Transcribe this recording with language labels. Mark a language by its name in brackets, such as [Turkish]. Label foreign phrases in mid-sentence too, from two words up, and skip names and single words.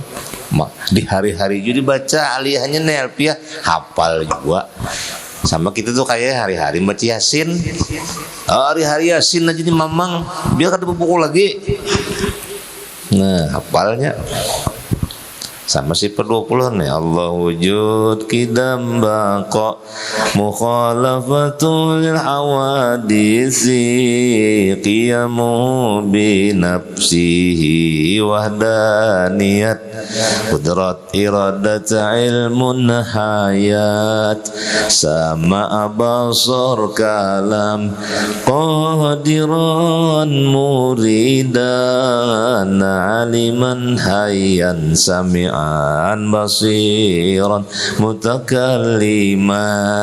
[Banjar] Di hari-hari juga dibaca aliyahnya nih, alpiyah hafal juga. Sama kita tuh kayak hari-hari baca Yasin. Hari-hari Yasin aja nih mamang, biar kada pukul lagi. Nah, hafalnya. Sama si per-20 nih, [Arabic] الله وجود قدم بقاء مخالفة لل حوادث قيام بنفسه وحدانية قدرة إرادة علم حياة sama بصر كلام قادرا مريدا عالما حيا سميعا بصيرا متكلما.